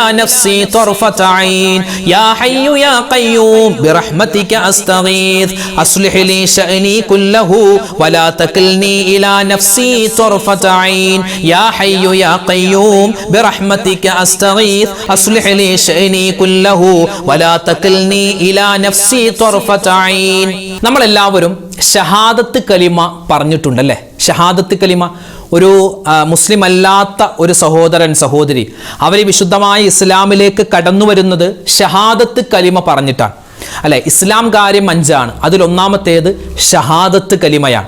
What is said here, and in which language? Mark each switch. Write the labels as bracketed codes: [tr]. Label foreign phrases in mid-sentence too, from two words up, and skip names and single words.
[ar] نفسي طرفة عين يا حي يا قيوم برحمتك أستغيث أصلح لي شأني كله ولا تكلني إلى نفسي طرفة عين يا حي يا قيوم برحمتك أستغيث أصلح لي شأني كله ولا تكلني إلى نفسي طرفة عين [ml] നമ്മളെല്ലാവരും ഷഹാദത്ത് കലിമ പറഞ്ഞിട്ടുണ്ടല്ലേ. ഷഹാദത്ത് കലിമ ഒരു മുസ്ലിം അല്ലാത്ത ഒരു സഹോദരൻ സഹോദരി അവർ വിശുദ്ധമായ ഇസ്ലാമിലേക്ക് കടന്നു വരുന്നത് ഷഹാദത്ത് കലിമ പറഞ്ഞിട്ടാണ് അല്ലെ. ഇസ്ലാം കാര്യം 5 അതിലൊന്നാമത്തേത് ഷഹാദത്ത് കലിമയാണ്.